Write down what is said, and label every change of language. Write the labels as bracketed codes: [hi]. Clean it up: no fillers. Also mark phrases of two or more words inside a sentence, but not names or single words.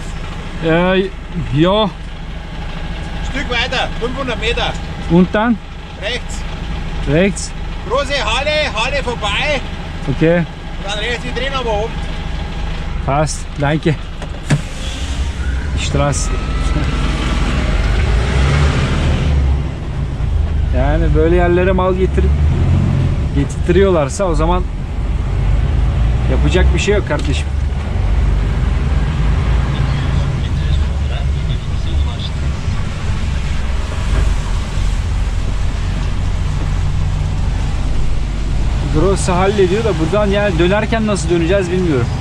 [de] Ja. Stück weiter, 500 Meter. Und dann? Rechts. Rechts. Große Halle vorbei. Okay. Dann rechts die drehen aber oben. Passt. Danke. Die Straße. [tr] Yani böyle yerlere mal getirtiyorlarsa o zaman yapacak bir şey yok kardeşim. Gross'u hallediyor da buradan yani dönerken nasıl döneceğiz bilmiyorum.